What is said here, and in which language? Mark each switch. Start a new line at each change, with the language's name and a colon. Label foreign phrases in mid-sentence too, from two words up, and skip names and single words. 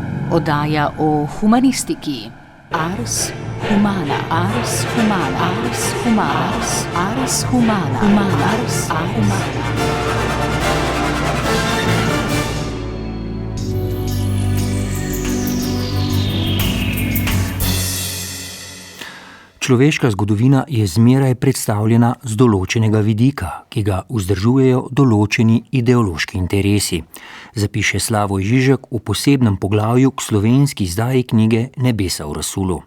Slovenian: Oddaja o humanistiki. Ars humana, ars humana, ars humana, ars humana, ars humana. Človeška zgodovina je zmeraj predstavljena z določenega vidika, ki ga vzdržujejo določeni ideološki interesi, zapiše Slavoj Žižek v posebnem poglavju k slovenski izdaji knjige Nebesa v Rasulu.